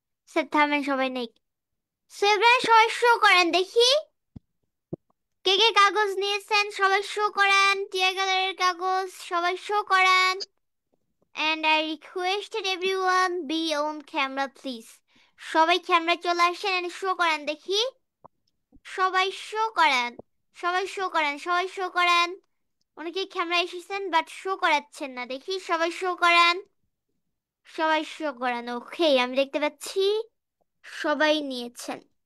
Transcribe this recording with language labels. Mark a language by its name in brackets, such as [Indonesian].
[Bangla] Sir থামেন, সবাই নেই। তো এবার সবাই শো করেন দেখি। কে কে কাগজ নিয়েছেন সবাই শো করেন, টিয়ার কালারের কাগজ সবাই শো করেন। [English] And I requested everyone be on camera please. [Bangla] সবাই ক্যামেরা চলে আসেন and শো করেন দেখি। সবাই শো করেন, সবাই শো করেন, সবাই শো করেন। অনেকেই ক্যামেরা এসেছেন বাট শো করাচ্ছেন না, দেখি সবাই শো করেন, সবাই শো করেন। ওকে, আমি দেখতে পাচ্ছি সবাই নিয়েছেন।